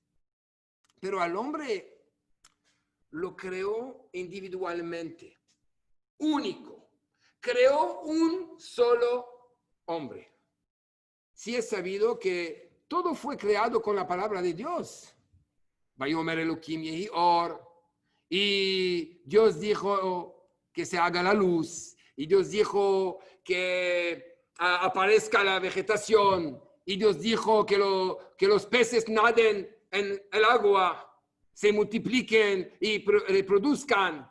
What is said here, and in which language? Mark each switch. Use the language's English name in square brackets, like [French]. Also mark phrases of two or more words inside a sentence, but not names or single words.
[Spanish] Pero al hombre lo creó individualmente, único. Creó un solo hombre. Sí es sabido que todo fue creado con la palabra de Dios. [Hebrew] ויאמר אלהים יהי אור. [Spanish] Y Dios dijo que se haga la luz. Y Dios dijo que aparezca la vegetación. Y Dios dijo que los peces naden en el agua, se multipliquen y reproduzcan.